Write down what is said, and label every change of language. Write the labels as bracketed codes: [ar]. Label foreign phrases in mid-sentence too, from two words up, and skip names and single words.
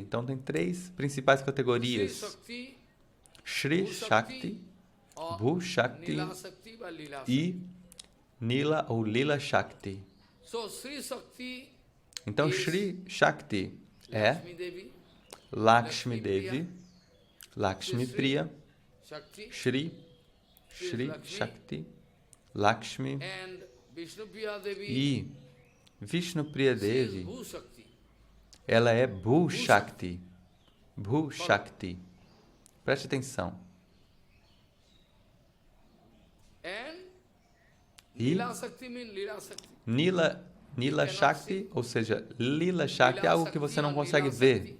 [pt] Então tem 3 principais categorias: Shri Shakti, Bhu Shakti e Nila ou Lila Shakti. Então Shri Shakti é Lakshmi Devi, Lakshmi Priya, Shri Shakti, Lakshmi e Vishnupriya Devi. Ela é Bhu Shakti. Bhu Shakti. Preste atenção. E Nila Shakti, ou seja, Lila Shakti é algo que você não consegue ver.